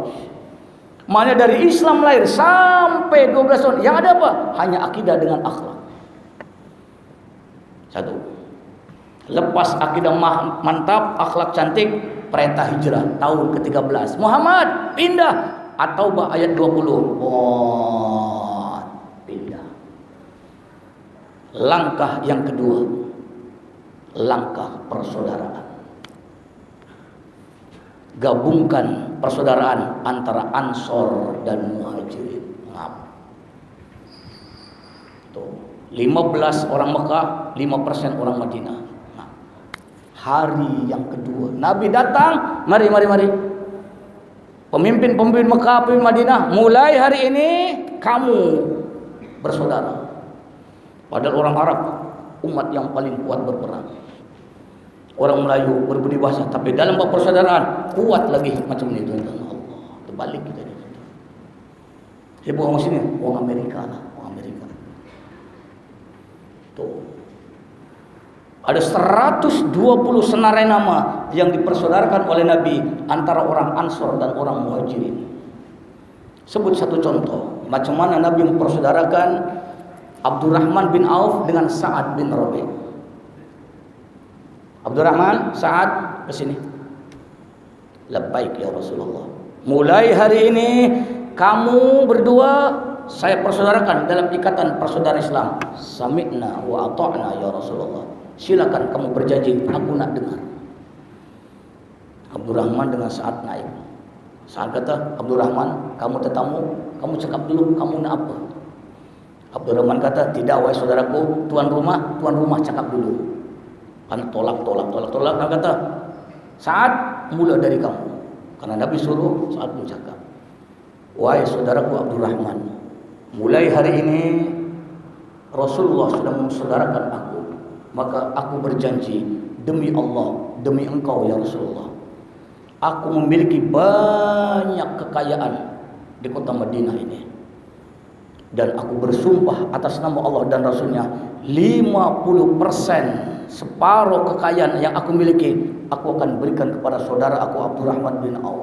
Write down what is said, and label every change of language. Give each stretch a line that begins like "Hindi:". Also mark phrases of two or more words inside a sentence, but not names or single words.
Malay: Mana dari Islam lahir sampai 12 tahun yang ada apa? Hanya akidah dengan akhlak. Satu. Lepas akidah mantap, akhlak cantik, perintah hijrah tahun ke-13. Muhammad pindah. At-Taubah ayat 20. Pindah. Langkah yang kedua, langkah persaudaraan. Gabungkan persaudaraan antara Ansor dan Muhajirin. Tuh, 15 orang Mekah, 5% orang Madinah. Hari yang kedua Nabi datang, mari. Pemimpin-pemimpin Mekah, pemimpin Madinah, mulai hari ini kamu bersaudara. Padahal orang Arab umat yang paling kuat berperang. Orang Melayu berbudi bahasa, tapi dalam bab persaudaraan kuat lagi macam ini tuan-tuan. Allah, terbalik kita ni. Saya buang sini, orang Amerika lah, orang Amerika. Tuh. Ada 120 senarai nama yang dipersaudarakan oleh Nabi antara orang Ansor dan orang Muhajirin. Sebut satu contoh, macam mana Nabi mempersaudarakan Abdurrahman bin Auf dengan Sa'ad bin Rabi'. Abdurrahman, Sa'ad, ke sini.
Arabic: لبيك يا رسول الله.
Malay: Mulai hari ini kamu berdua saya persaudarakan dalam ikatan persaudaraan Islam.
Arabic: سمعنا وأطعنا يا رسول الله.
Malay: Silakan kamu berjanji, aku nak dengar. Abdurrahman dengan Sa'ad naik. Sa'ad kata, Abdurrahman, kamu tetamu, kamu cakap dulu, kamu nak apa? Abdurrahman kata, tidak wahai saudaraku, tuan rumah cakap dulu. Kan tolak. Dia kata, Sa'ad, mula dari kamu. Karena Nabi suruh, Sa'ad pun cakap. Wahai saudaraku Abdurrahman, mulai hari ini Rasulullah sudah memsaudarakan aku Maka aku berjanji demi Allah, demi engkau
Arabic: يا رسول الله,
Malay: aku memiliki banyak kekayaan di kota Madinah ini. Dan aku bersumpah atas nama Allah dan Rasulnya, 50%, separuh kekayaan yang aku miliki, aku akan berikan kepada saudara aku Abdurrahman bin Auf.